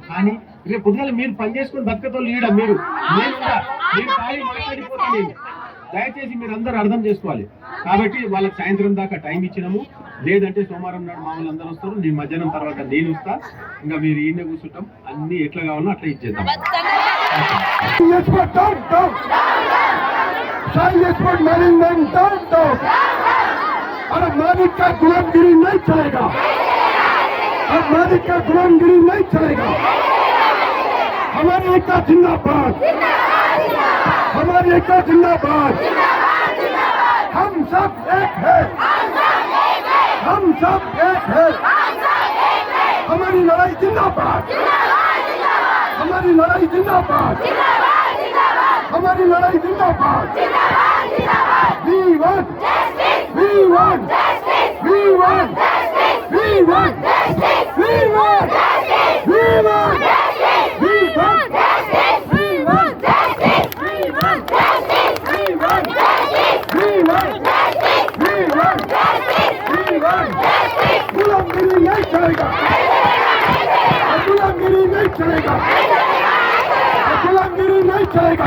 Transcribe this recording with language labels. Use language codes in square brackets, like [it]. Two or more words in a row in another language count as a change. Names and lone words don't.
[te] కానీ రేపు పొద్దుగాల మీరు పని చేసుకుని బతకతో లీడ మీరు నేను ఖాళీ మాట్లాడిపోతాను నేను. దయచేసి మీరు అందరూ అర్థం చేసుకోవాలి. కాబట్టి వాళ్ళకి సాయంత్రం దాకా టైం ఇచ్చినాము. లేదంటే సోమవారం నాడు మామూలు అందరూ వస్తారు, నేను మధ్యాహ్నం తర్వాత నేను వస్తా. ఇంకా మీరు ఈయన కూర్చుంటాం, అన్ని ఎట్లా కావాలో అట్లా ఇచ్చేద్దాం. [hi] हमारी एकता जिंदाबाद, हमारी एकता जिंदाबाद। हम सब एक है, हम सब एक है। हमारी लड़ाई जिंदाबाद, हमारी लड़ाई जिंदाबाद, हमारी लड़ाई जिंदाबाद। [en] We want, we want, we want, we want, we want, we want. [hi] गुलामगिरी नहीं चलेगा, गुलामगिरी नहीं चलेगा, गुलामगिरी नहीं चलेगा।